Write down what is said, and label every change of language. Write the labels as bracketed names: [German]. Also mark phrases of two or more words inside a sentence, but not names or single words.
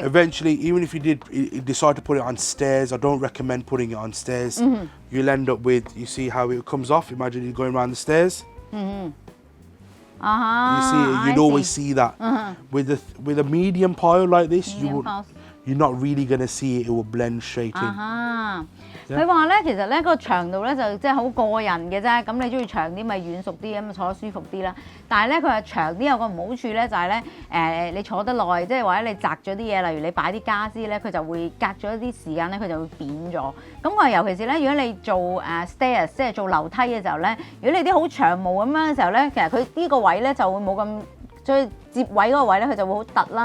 [English] Eventually, even if you decide to put it on stairs, I don't recommend putting it on stairs. You'll end up with, you see how it comes off? Imagine you're going around the stairs. You see, you'd always see that. With a medium pile like this, you're not really going to see it. It will blend straight in. [Cantonese] 佢話咧，其實咧個長度咧就即係好個人嘅啫。咁你中意長啲咪軟熟啲，咁坐得舒服啲啦。但係咧佢話長啲有個唔好處咧，就係咧你坐得耐，即係或者你擲咗啲嘢，例如你擺啲家私咧，佢就會隔咗一啲時間咧，佢就會扁咗。咁我尤其是咧，如果你做stairs 即係做樓梯嘅時候咧，如果你啲好長毛咁樣嘅時候咧，其實佢呢個位咧就會冇咁，最接位嗰個位咧佢就會好突啦。